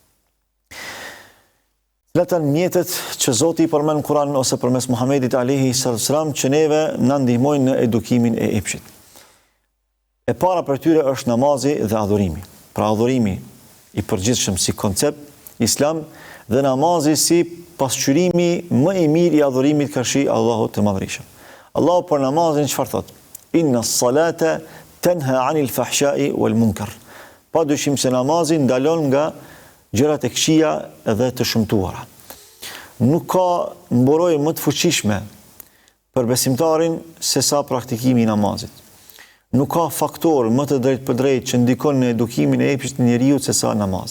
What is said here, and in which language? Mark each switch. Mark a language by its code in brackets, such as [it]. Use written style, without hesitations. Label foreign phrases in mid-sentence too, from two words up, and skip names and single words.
[sq] Cilat janë mjetet që Zoti i përmend në Kur'an ose përmes Muhamedit [ar] alayhi sallam [sq] që neve na ndihmojnë në edukimin e epshit? E para për tyre është namazi dhe adhurimi. Pra adhurimi i përgjithshëm si koncept islam dhe namazi si pasqyrimi më i mirë i adhurimit ka shi Allahut të Madhërisëm. Allahu për namazin çfarë thot? [ar] Inna s-salata tanha 'anil fahsha'i wal munkar. [sq] Pa dyshim se namazi ndalon nga gjërat e këqija dhe të shëmtuara. Nuk ka mburojë më të fuqishme për besimtarin se sa praktikimi i namazit. Nuk ka faktor më të drejtë për drejtë që ndikon në edukimin e epshit të njeriut se sa namazi.